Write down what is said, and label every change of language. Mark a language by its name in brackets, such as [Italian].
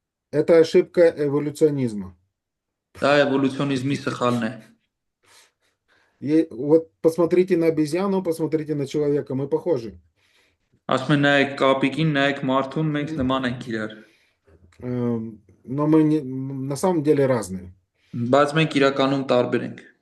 [Russian] Это ошибка эволюционизма. [Armenian] Դա էվոլյուցիոնիզմի սխալն է։ [Russian] Вот посмотрите на обезьяну, посмотрите на человека, мы похожи. [Armenian] Ասում են նայեք կապիկին, նայեք մարդուն, մենք նման ենք իրար։ [Russian] Но мы на самом деле разные. [Armenian] Բայց մենք իրականում տարբեր ենք։